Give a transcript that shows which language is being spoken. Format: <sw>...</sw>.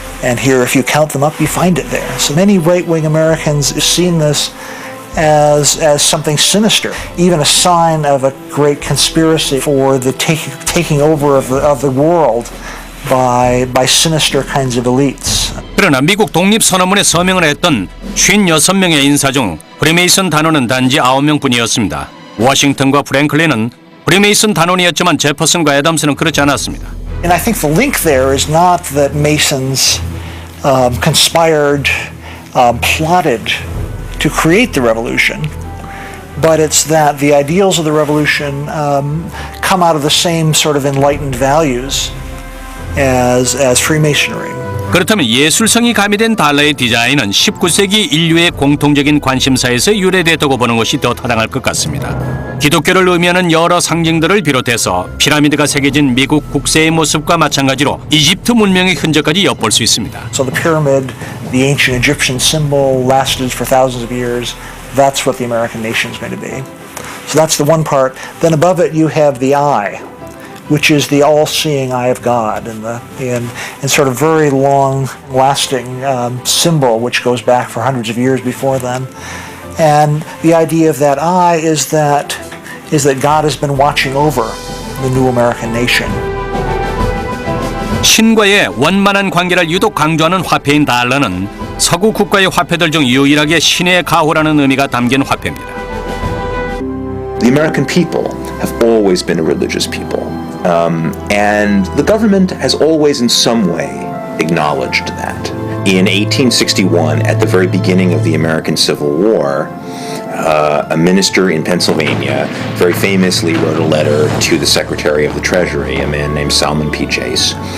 <en>And here, if you count them up, you find it there. So many right-wing Americans have seen this as something sinister, even a sign of a great conspiracy for the taking over of the world by sinister kinds of elites.</en> <ko>그러나 미국 독립선언문에 서명을 했던 56명의 인사 중 프리메이슨 단원은 단지 9명뿐이었습니다. 워싱턴과 프랭클린은 프리메이슨 단원이었지만 제퍼슨과 애덤스는 그렇지 않았습니다.</ko> <en>And I think the link there is not that Masons conspired, plotted to create the revolution, but it's that the ideals of the revolution come out of the same sort of enlightened values as Freemasonry.</en> <ko>그렇다면 예술성이 가미된 달러의 디자인은 19세기 인류의 공통적인 관심사에서 유래됐다고 보는 것이 더 타당할 것 같습니다. 기독교를 의미하는 여러 상징들을 비롯해서 피라미드가 새겨진 미국 국세의 모습과 마찬가지로 이집트 문명의 흔적까지 엿볼 수 있습니다.</ko> <en>So the pyramid, the ancient Egyptian symbol, lasted for thousands of years. That's what the American nation is going to be. So that's the one part. Then above it you have the eye, which is the all-seeing eye of God, and sort of very long-lasting symbol which goes back for hundreds of years before then. And the idea of that eye is that God has been watching over the new American nation.</en> <ko>신과의 원만한 관계를 유독 강조하는 화폐인 달러는 서구 국가의 화폐들 중 유일하게 신의 가호라는 의미가 담긴 화폐입니다.</ko> <en>The American people have always been a religious people, and the government has always in some way acknowledged that. In 1861, at the very beginning of the American Civil War, a minister in Pennsylvania very famously wrote a letter to the Secretary of the Treasury, a man named Salmon P. Chase.</en>